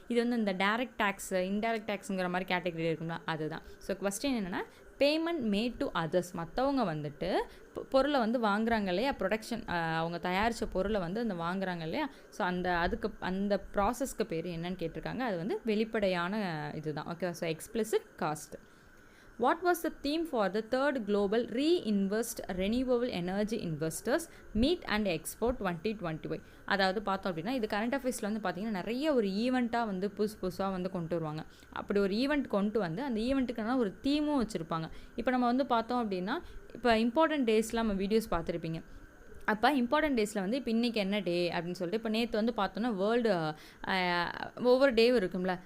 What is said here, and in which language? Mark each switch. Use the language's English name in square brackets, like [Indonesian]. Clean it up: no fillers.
[Tamil] இது வந்து இந்த டைரக்ட் டேக்ஸ், இன்டைரக்ட் டேக்ஸுங்கிற மாதிரி கேட்டகரி இருக்குங்களா, அதுதான். ஸோ கொஸ்டின் என்னென்னா பேமெண்ட் மேட் டு அதர்ஸ், மற்றவங்க வந்துட்டு பொருளை வந்து வாங்குறாங்க இல்லையா, ப்ரொடக்ஷன் அவங்க தயாரித்த பொருளை வந்து அந்த வாங்குறாங்க இல்லையா, ஸோ அந்த ப்ராசஸ்க்கு பேர் என்னன்னு கேட்டிருக்காங்க. அது வந்து வெளிப்படையான இதுதான், okay. So explicit cost. [English] What was the theme for the third global Reinvest Renewable Energy Investors Meet and Expo 2025? [Tamil] அதாவது பார்த்தோம் அப்படின்னா இது கரண்ட் அஃபேர்ஸில் வந்து பார்த்திங்கன்னா நிறைய ஒரு ஈவெண்ட்டாக வந்து புதுசாக வந்து கொண்டு வருவாங்க. அப்படி ஒரு ஈவெண்ட் கொண்டு வந்து அந்த ஈவெண்ட்டுக்கான ஒரு தீமும் வச்சுருப்பாங்க. இப்போ நம்ம வந்து பார்த்தோம் அப்படின்னா இப்போ இம்பார்ட்டன்ட் டேஸ்லாம் நம்ம வீடியோஸ் பார்த்துருப்பீங்க. அப்போ இம்பார்ட்டன்ட் டேஸில் வந்து இப்போ இன்றைக்கி என்ன டே அப்படின்னு சொல்லிட்டு இப்போ நேற்று வந்து பார்த்தோன்னா வேர்ல்டு ஒவ்வொரு டேவும் இருக்கும்ல.